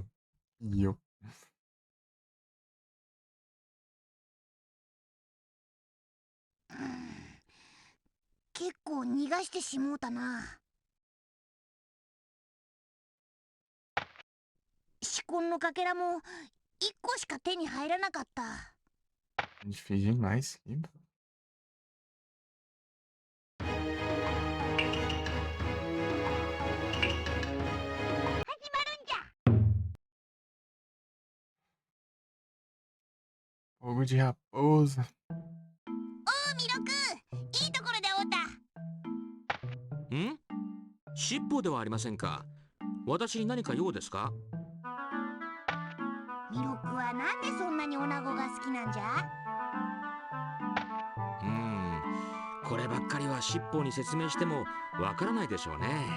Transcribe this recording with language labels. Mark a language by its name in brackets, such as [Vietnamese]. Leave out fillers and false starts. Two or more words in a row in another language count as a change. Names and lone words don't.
[Portuguese] E eu. [Japanese] 結構逃がしてしもうたな至根のかけらも1個しか手に入らなかった [Portuguese] Difícil demais. Ih, [Japanese] 始まるんじゃ [Portuguese] Fogo de raposa. [Japanese] おう弥勒いいところで会おうたん尻尾ではありませんか。私に何か用ですか。弥勒はなんでそんなに女子が好きなんじゃこればっかりは尻尾に説明してもわからないでしょうね。